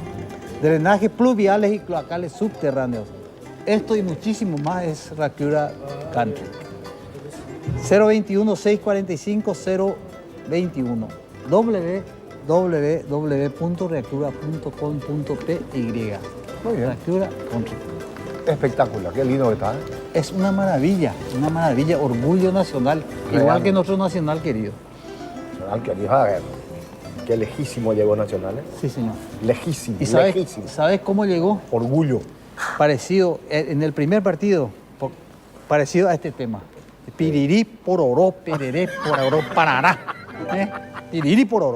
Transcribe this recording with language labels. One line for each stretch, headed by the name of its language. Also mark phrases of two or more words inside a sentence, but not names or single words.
Spanish: Drenajes pluviales y cloacales subterráneos. Esto y muchísimo más es Rakiura Country. 021-645-021. www.rakiura.com.py. Rakiura Country. Espectacular, qué lindo que está. Es una maravilla, orgullo nacional, igual que nuestro nacional querido. Nacional querido, a ver. Qué lejísimo llegó Nacional, ¿eh? Sí, señor. Lejísimo, ¿Y sabes, lejísimo. ¿sabes cómo llegó? Orgullo. Parecido, en el primer partido, parecido a este tema. Pirirí pororó, pereré pororó, parará. Pirirí pororó.